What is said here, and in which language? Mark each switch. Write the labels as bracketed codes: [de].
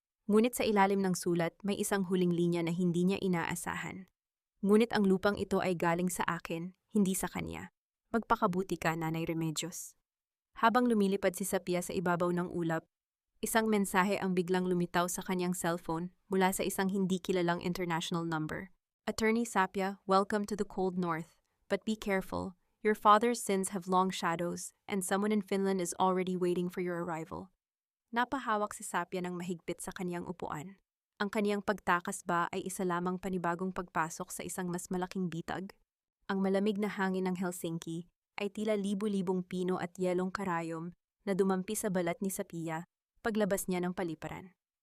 [tl] Ngunit sa ilalim ng sulat may isang huling linya na hindi niya inaasahan. Ngunit ang lupang ito ay galing sa akin, hindi sa kanya. Magpakabuti ka, Nanay Remedios. Habang lumilipad si Sapya sa ibabaw ng ulap, isang mensahe ang biglang lumitaw sa kanyang cellphone mula sa isang hindi kilalang international number. [en] Attorney Sapya, welcome to the cold north. But be careful. Your father's sins have long shadows, and someone in Finland is already waiting for your arrival. [tl] Napahawak si Sapya ng mahigpit sa kaniyang upuan. Ang kaniyang pagtakas ba ay isa lamang panibagong pagpasok sa isang mas malaking bitag? Ang malamig na hangin ng Helsinki ay tila libu-libong pino at yelong karayom na dumampi sa balat ni Sapya paglabas niya ng paliparan.